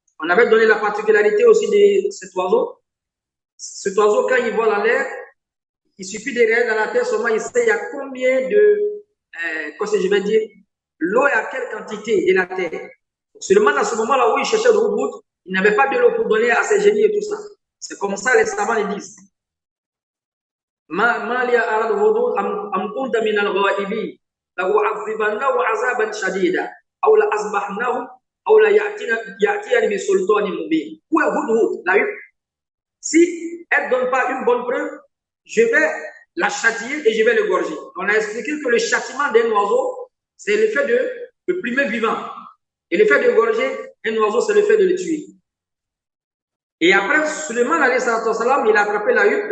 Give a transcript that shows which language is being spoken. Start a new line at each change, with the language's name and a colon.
French: On avait donné la particularité aussi de cet oiseau. Cet oiseau, quand il vole en l'air, il suffit de regarder dans la terre seulement, il sait il y a combien de, qu'est-ce que je vais dire, l'eau est à quelle quantité de la terre. Seulement à ce moment-là où il cherchait le Hudhud, il n'avait pas de l'eau pour donner à ses génies et tout ça. C'est comme ça les savants le disent.
Arabic: ما لي أرى الهدود أم كنت من الغائبين لأعذبنه عذابا شديدا أو لأصبحنه أو يأتيني بسلطان مبين.
French: Où est Hudhud, la huppe? Si elle ne donne pas une bonne preuve, je vais la châtier et je vais le gorger. On a expliqué que le châtiment d'un oiseau, c'est le fait de le plumer vivant. Et le fait de gorger un oiseau, c'est le fait de le tuer. Et après, Suleiman alayhi salam, il a attrapé la huppe.